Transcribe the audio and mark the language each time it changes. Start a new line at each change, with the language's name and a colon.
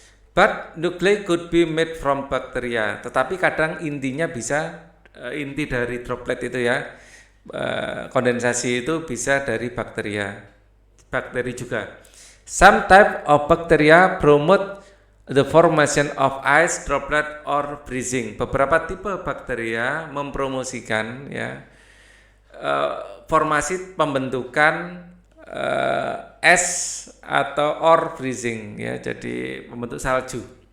English: But nuclei could be made from bacteria.
Indonesian: Tetapi kadang intinya bisa inti dari droplet itu, ya, kondensasi itu bisa dari bakteri juga.
English: Some type of bacteria promote the formation of ice droplet or freezing.
Indonesian: Beberapa tipe bakteria mempromosikan, ya, formasi pembentukan es atau
English: or freezing,
Indonesian: ya, jadi membentuk salju.